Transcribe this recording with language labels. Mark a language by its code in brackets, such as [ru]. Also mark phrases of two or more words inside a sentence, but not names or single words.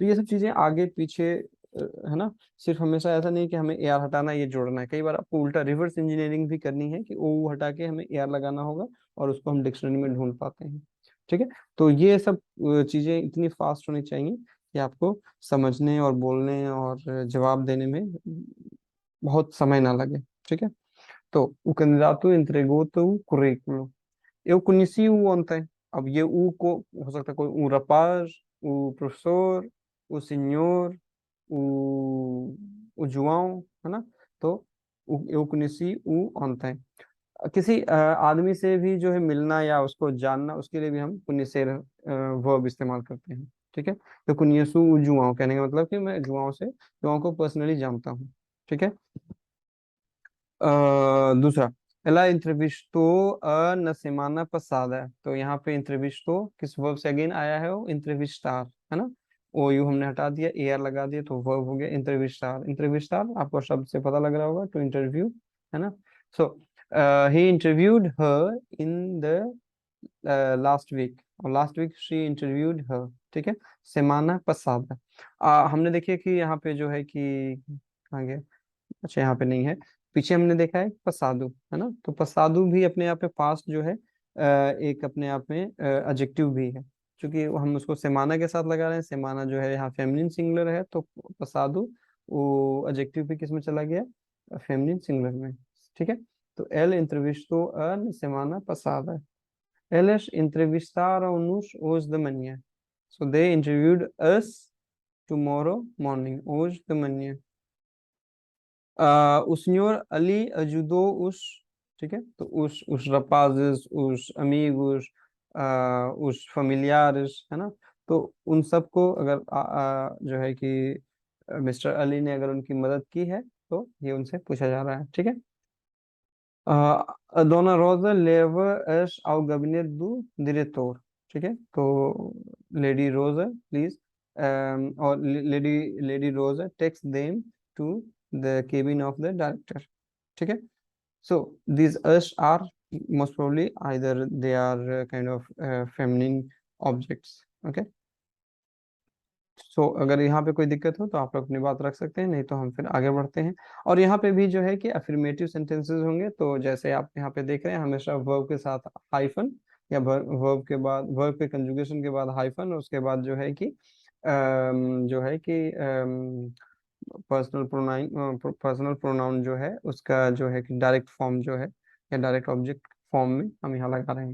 [hi] तो ये सब चीजें आगे पीछे है ना, सिर्फ हमेशा ऐसा नहीं कि हमें ए आर हटाना है, ये जोड़ना है, कई बार आपको उल्टा [en] reverse engineering [hi] भी करनी है कि ओ हटा के हमें ए आर लगाना होगा और उसको हम डिक्शनरी में ढूंढ पाते हैं। ठीक है, तो ये सब चीजें इतनी फास्ट होनी चाहिए कि आपको समझने और बोलने और जवाब देने में बहुत समय ना लगे। ठीक है, तो [pt] o candidato entregou o currículo. Eu conheci o ontem. [hi] अब ये ऊ को हो सकता है कोई ऊ rapaz, [pt] o professor, o senhor, o João, [hi] है ना, तो [pt] eu conheci o ontem। [hi] किसी आदमी से भी जो है मिलना या उसको जानना, उसके लिए भी हम conhecer वर्ब इस्तेमाल करते हैं। ठीक है, तो [pt] conheço o João [hi] कहने का मतलब कि मैं जुआओं को पर्सनली जानता हूँ। ठीक है, दूसरा, [pt] ela entrevistou na semana passada। [hi] तो यहाँ पे entrevistou किस वर्ब से अगेन आया है, वो entrevistar, है ना, ओ यू हमने हटा दिया, ए आर लगा दिया, तो वर्ब हो गया entrevistar। entrevistar आपको शब्द से पता लग रहा होगा, [en] to interview, [hi] है ना। [en] सो he interviewed her in the last week, और last week she interviewed her. [hi] ठीक है, [pt] semana passada। [hi] हमने देखिए कि यहाँ पे जो है कि कहाँ गया, अच्छा यहाँ पे नहीं है, पीछे हमने देखा है पसादू, है ना, तो पसादू भी अपने आप में पास्ट जो है एक अपने आप में एडजेक्टिव भी है, क्योंकि हम उसको सेमाना के साथ लगा रहे हैं, सेमाना जो है यहाँ फेमिनिन सिंगुलर है, तो पसादू वो एडजेक्टिव भी किस में चला गया, फेमिनिन सिंगुलर में। ठीक है, तो [pt] एल entrevistou a semana passada, eles entrevistaram-nos hoje de manhã, [en] so they interviewed us tomorrow morning, [pt] hoje de manhã। o senhor ali ajudou os, [hi] ठीक है, तो [pt] os rapazes, os amigos, os familiares, [hi] है ना, तो उन सबको अगर जो है कि मिस्टर अली ने अगर उनकी मदद की है, तो ये उनसे पूछा जा रहा है। ठीक है, [pt] a Dona Rosa leva-as ao gabinete do diretor। [hi] ठीक है, तो [en] Lady Rosa please, और Lady Rosa takes them to the cabin of the director. [hi] ठीक है, [en] so these us are most probably either they are kind of feminine objects। [hi] okay, अगर यहाँ पे कोई दिक्कत हो तो आप लोग अपनी बात रख सकते हैं, नहीं तो हम फिर आगे बढ़ते हैं। और यहाँ पे भी जो है कि [en] affirmative sentences [hi] होंगे, तो जैसे आप यहाँ पे देख रहे हैं, हमेशा वर्ब के साथ हाइफन, या वर्ब के बाद, वर्ब के कंजुगेशन के बाद हाइफन, और उसके बाद जो है कि जो है कि [en] personal pronoun [hi] जो है उसका जो है कि [en] direct form [hi] जो है, या [en] direct object form [hi] में हम यहाँ लगा रहे हैं।